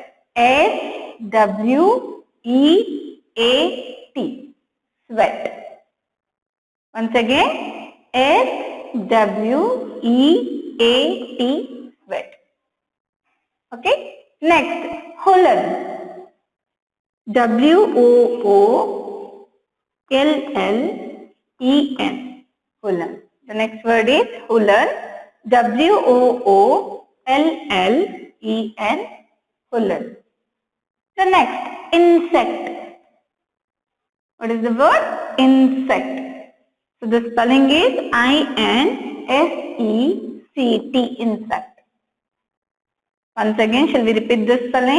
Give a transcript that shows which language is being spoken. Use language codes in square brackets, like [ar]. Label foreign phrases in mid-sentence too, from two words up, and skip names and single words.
[en] S-W-E-A-T. Sweat. Once again, S-W-E-A-T. Sweat. Okay. Next, woolen. W-O-O-L-L-E-N. Woolen. The next word is woolen. W-O-O-L-L-E-N. Woolen. The next, insect. What is the word? Insect. So the spelling is I-N-S-E-C-T. Insect. Once again, shall we repeat the spelling?